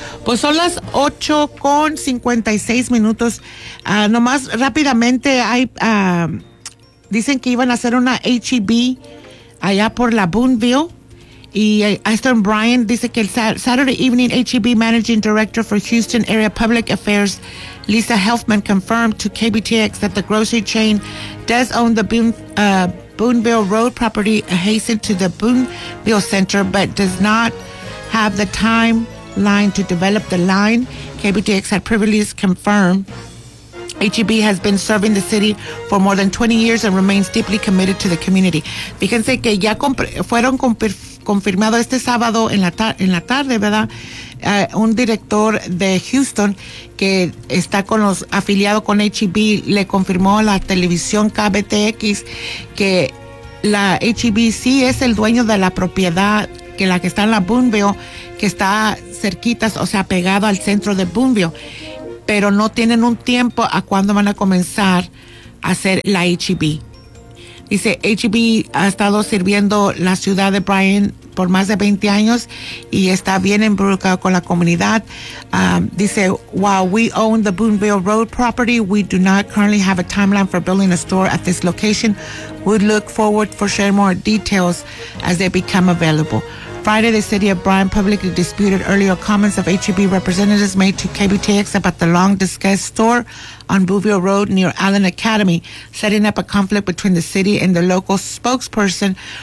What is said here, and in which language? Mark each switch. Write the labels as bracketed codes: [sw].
[es] Pues son las 8:56, nomás rápidamente hay, dicen que iban a hacer una HEB allá por la Boonville. Y Aston Bryan dice que el [en] Saturday evening HEB Managing Director for Houston Area Public Affairs, Lisa Helfman, confirmed to KBTX that the grocery chain does own the Boonville Road property adjacent to the Boonville Center, but does not have the timeline to develop the line. KBTX had previously confirmed HEB has been serving the city for more than 20 years and remains deeply committed to the community. [es] Fíjense que ya confirmado este sábado en la tarde, ¿verdad? Un director de Houston que está afiliado con HEB le confirmó a la televisión KBTX que la HEB sí es el dueño de la propiedad que la que está en la Boonville, que está cerquita, o sea, pegado al centro de Boonville, pero no tienen un tiempo a cuándo van a comenzar a hacer la HEB. Dice, HEB ha estado sirviendo la ciudad de Bryan por más de 20 años y está bien involucrado con la comunidad. [en] Dice, while we own the Boonville Road property, we do not currently have a timeline for building a store at this location. We look forward for sharing more details as they become available. Friday, the city of Bryan publicly disputed earlier comments of HEB representatives made to KBTX about the long-discussed store on Boonville Road near Allen Academy, setting up a conflict between the city and the local spokesperson